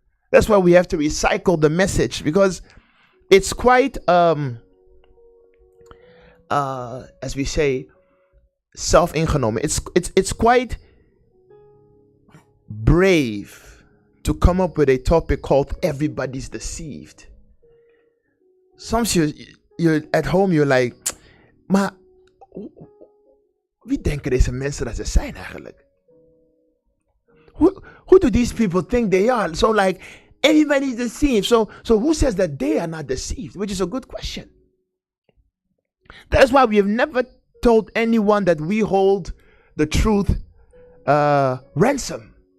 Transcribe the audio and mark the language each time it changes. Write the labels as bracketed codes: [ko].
[en] That's why we have to recycle the message, because it's quite as we say, self-ingenomen. It's quite brave to come up with a topic called "Everybody's Deceived." Sometimes you're at home, you're like, [nl] maar wie denken deze mensen dat ze zijn eigenlijk? [en] Who do these people think they are? So like, everybody's deceived. So who says that they are not deceived? Which is a good question. That's why we have never told anyone that we hold the truth ransom.